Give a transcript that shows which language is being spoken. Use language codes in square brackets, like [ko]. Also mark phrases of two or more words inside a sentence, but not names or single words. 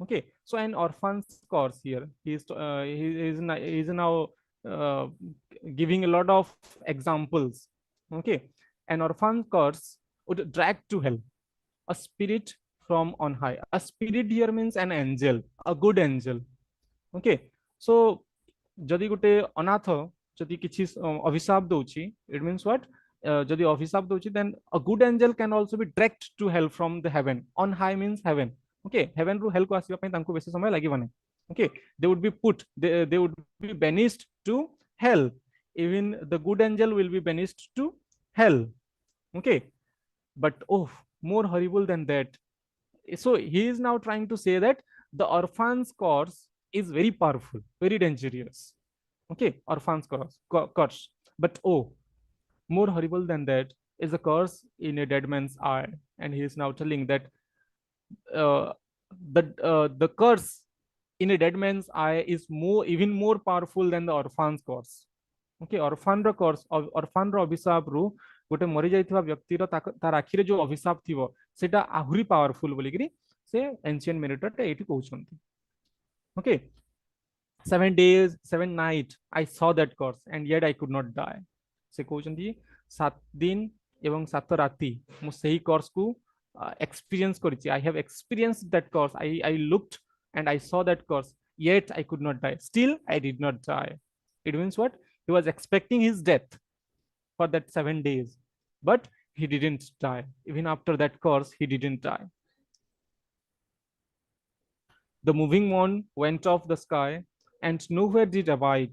[en] Okay, so an orphan's course here, he is now uh, giving a lot of examples. Okay, an orphan course would drag to hell a spirit from on high. A spirit here means an angel, a good angel. Okay, so [or] যদি ଗୋଟେ ଅନାଥ ଯଦି କିଛି ଅଭିଶାପ ଦଉଛି, [en] it means what, [or] ଯଦି ଅଭିଶାପ ଦଉଛି, [en] then a good angel can also be dragged to hell from the heaven. On high means heaven. Okay, [or] heaven ରୁ hell କୁ ଆସିବା ପାଇଁ ତାଙ୍କୁ ବେଶୀ ସମୟ ଲାଗିବନି. [en] Okay, they would be put, they would be banished to hell. Even the good angel will be banished to hell. Okay, but oh, more horrible than that. So he is now trying to say that the orphan's curse is very powerful, very dangerous. Okay, orphan's curse. But oh, more horrible than that is a curse in a dead man's eye. And he is now telling that uh, the curse in a dead man's eye is even more powerful than the orphan's curse. [or] Okay, orphan ର curse, orphan ର ଅଭିଶାପ ରୁ ଗୋଟେ ମରି ଯାଇଥିବା ବ୍ୟକ୍ତିର ତାର ଆଖିରେ ଯୋଉ ଅଭିଶାପ ଥିବ ସେଟା ଆହୁରି ପାୱାରଫୁଲ ବୋଲିକିରି ସେ [en] ancient mariner [or] ଏଇଠି କହୁଛନ୍ତି. [en] Okay, 7 days 7 nights I saw that curse and yet I could not die. [or] ସେ କହୁଛନ୍ତି 7 ଦିନ ଏବଂ 7 ରାତି ମୁଁ ସେହି curse କୁ experience କରିଛି. [en] I have experienced that curse. I looked and I saw that curse, yet I could not die. Still I did not die. It means what? He was expecting his death for that 7 days, but he didn't die. Even after that curse, he didn't die. The moving moon went off the sky, and nowhere did abide.